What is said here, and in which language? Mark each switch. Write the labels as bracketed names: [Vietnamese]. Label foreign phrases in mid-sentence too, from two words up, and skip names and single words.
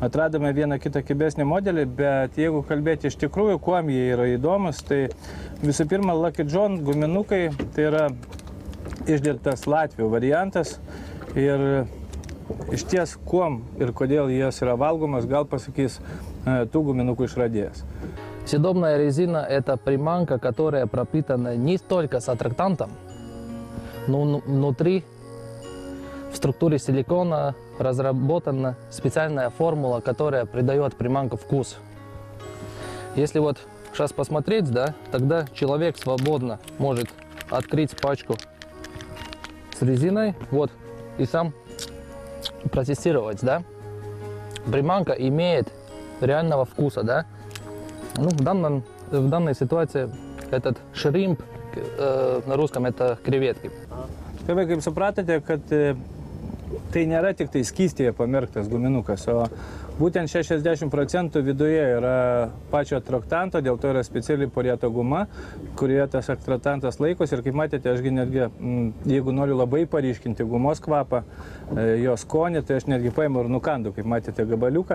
[Lithuanian] atradome vieną kitą kibesnį modelį, bet jeigu kalbėti iš tikrųjų, kuom jie yra įdomus, tai visų pirma, Lucky John guminukai, tai yra išdirbtas Latvių variantas ir iš ties, kuom ir kodėl jas yra valgomas, gal pasakys tų guminukų išradėjas. [Russian] Съедобная резина – это приманка, которая пропитана не только с аттрактантом, но внутри, в структуре силикона, разработана специальная формула, которая придает приманке вкус. Если вот сейчас посмотреть, да, тогда человек свободно может открыть пачку с резиной, вот, и сам протестировать, да. Приманка имеет реального вкуса, да. Ну, в данной ситуации этот шримп, на русском это креветки. [Lithuanian] Tėvai, kaip supratote, kad tai nėra tik tai skystėje pamerktas guminukas, o būtent 60% viduje yra pačio attraktanto, dėl to yra speciali porėto guma, kurioje tas attraktantas laikosi. Ir kaip matėte, ašgi netgi, jeigu noriu labai paryškinti gumos kvapą, jo skonį, tai aš netgi paimu ir nukandu, kaip matėte, gabaliuką.